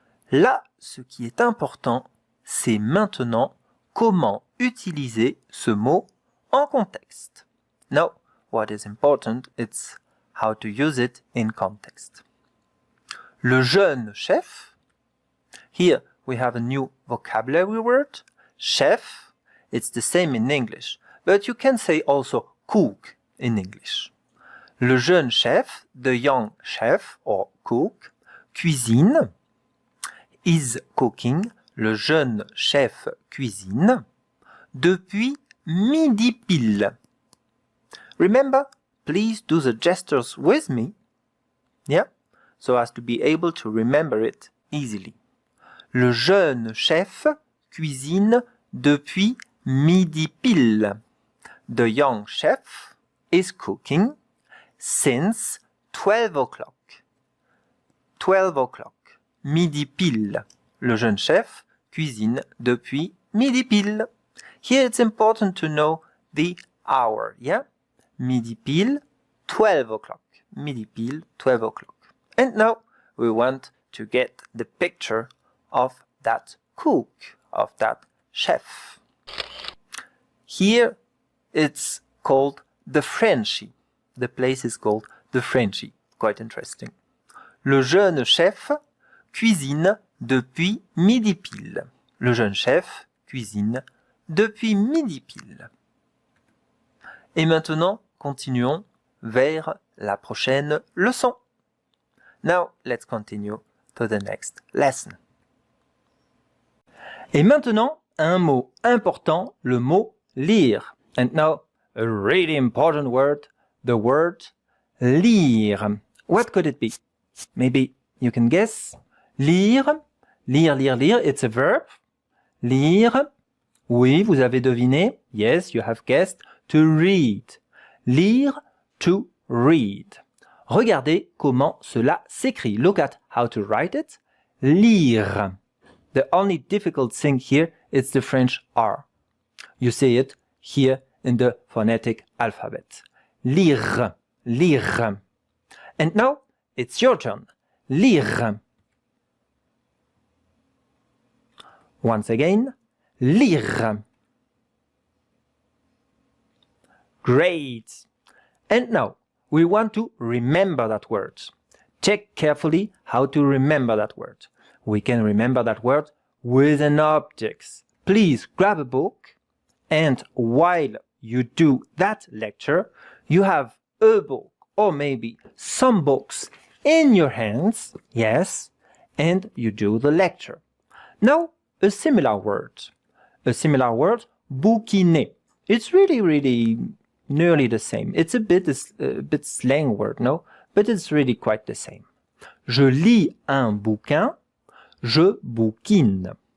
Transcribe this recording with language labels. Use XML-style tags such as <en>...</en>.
<fr>Là, ce qui est important, c'est maintenant comment utiliser ce mot en contexte.</fr> <en>Now, what is important, it's how to use it in context.</en> <fr>Le jeune chef.</fr> <en>Here we have a new vocabulary word. Chef. It's the same in English, but you can say also cook in English.</en> <fr>Le jeune chef,</fr> <en>the young chef or cook,</en> <fr>cuisine,</fr> <en>is cooking.</en> <fr>Le jeune chef cuisine depuis midi pile.</fr> <en>Remember, please do the gestures with me, yeah, so as to be able to remember it easily.</en> <fr>Le jeune chef cuisine depuis midi pile.</fr> <en>The young chef is cooking since 12 o'clock. 12 o'clock.</en> <fr>Midi pile. Le jeune chef cuisine depuis midi pile.</fr> <en>Here it's important to know the hour, yeah?</en> <fr>Midi pile,</fr> <en>12 o'clock. Midi pile, 12 o'clock. And now we want to get the picture of that cook, of that chef. Here it's called the Frenchy. The place is called the Frenchy. Quite interesting.</en> <fr>Le jeune chef cuisine depuis midi pile. Le jeune chef cuisine depuis midi pile. Et maintenant, continuons vers la prochaine leçon.</fr> <en>Now, let's continue to the next lesson.</en> <fr>Et maintenant, un mot important, le mot lire.</fr> <en>And now, a really important word, the word lire. What could it be? Maybe you can guess. Lire, lire, lire, lire, it's a verb.</en> <fr>Lire, oui, vous avez deviné.</fr> <en>Yes, you have guessed. To read.</en> <fr>Lire,</fr> <en>to read.</en> <fr>Regardez comment cela s'écrit.</fr> <en>Look at how to write it. Lire. The only difficult thing here is the French R. You see it here in the phonetic alphabet. Lire, lire. And now it's your turn. Lire. Once again, lire. Great. And now we want to remember that word. Check carefully how to remember that word. We can remember that word with an object. Please grab a book, and while you do that lecture, you have a book or maybe some books in your hands, yes, and you do the lecture. Now, a similar word, bouquiner. It's really nearly the same. It's a bit slang word, no? But it's really quite the same.</en> <fr>Je lis un bouquin, je bouquine.</fr>